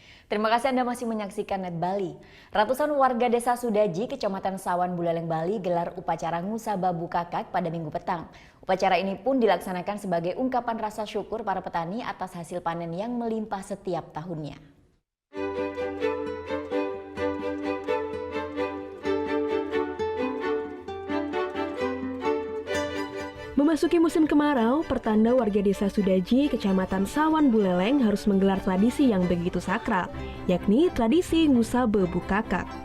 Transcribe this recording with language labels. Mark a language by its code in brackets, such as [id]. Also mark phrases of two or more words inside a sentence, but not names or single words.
[id] Terima kasih Anda masih menyaksikan Net Bali. Ratusan warga desa Sudaji, Kecamatan Sawan Buleleng, Bali gelar upacara Ngusaba Bukakak pada Minggu petang. Upacara ini pun dilaksanakan sebagai ungkapan rasa syukur para petani atas hasil panen yang melimpah setiap tahunnya. Memasuki musim kemarau, pertanda warga desa Sudaji, Kecamatan Sawan Buleleng harus menggelar tradisi yang begitu sakral, yakni tradisi Ngusaba Bukakak.